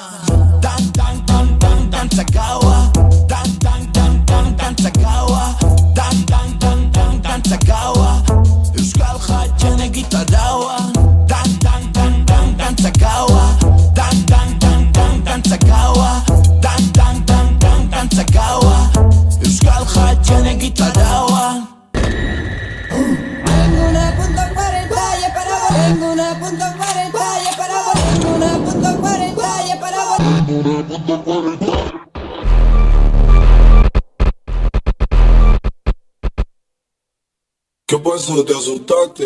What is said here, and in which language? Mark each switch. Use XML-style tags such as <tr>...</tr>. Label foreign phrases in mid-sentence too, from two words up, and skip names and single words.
<eu>Dantza gaua, dantza gaua, dantza gaua, euskal jatxen egitaraua. Dantza gaua, dantza gaua, dantza gaua, euskal jatxen egitaraua.</eu> <es>Tengo una punto 40 y para vos. Tengo una punto 40 y para vos. Tengo una punto 40 y para vos. Tengo una punto 40. ¿Qué pasó? ¿Te asustaste?</es>